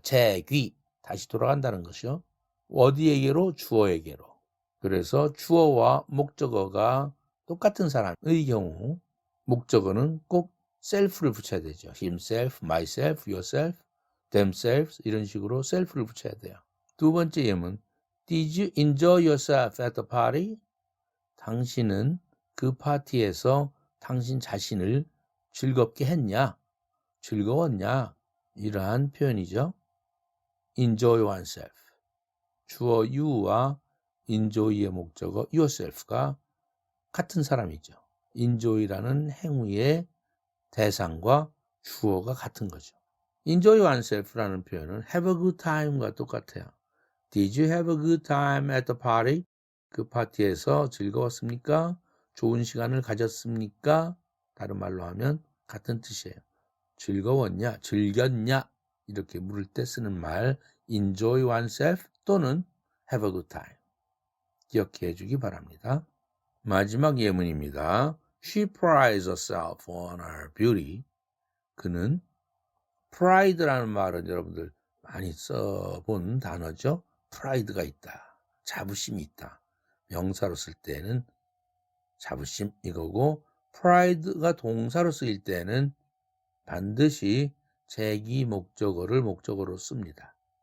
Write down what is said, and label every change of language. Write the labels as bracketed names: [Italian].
[Korean] 재귀, 다시 돌아간다는 것이요. 어디에게로? 주어에게로. 그래서 주어와 목적어가 똑같은 사람의 경우 목적어는 꼭 self를 붙여야 되죠. himself, myself, yourself, themselves 이런 식으로 self를 붙여야 돼요. 두 번째 예문 [English] Did you enjoy yourself at the party? [Korean] 당신은 그 파티에서 당신 자신을 즐겁게 했냐? 즐거웠냐? 이러한 표현이죠. enjoy oneself. 주어 you와 enjoy의 목적어 yourself가 같은 사람이죠. enjoy라는 행위의 대상과 주어가 같은 거죠. enjoy oneself라는 표현은 [English] have a good time [Korean] 과 똑같아요. [English] Did you have a good time at the party? [Korean] 그 파티에서 즐거웠습니까? 좋은 시간을 가졌습니까? 다른 말로 하면 같은 뜻이에요. 즐거웠냐? 즐겼냐? 이렇게 물을 때 쓰는 말 enjoy oneself 또는 [English] have a good time. [Korean] 기억해 주기 바랍니다. 마지막 예문입니다. [English] She prides herself on her beauty. [Korean] 그는 pride라는 말은 여러분들 많이 써본 단어죠. pride가 있다. 자부심이 있다. 명사로 쓸 때는 자부심 이거고 pride가 동사로 쓰일 때는 반드시 제기 목적어를 목적어로 씁니다.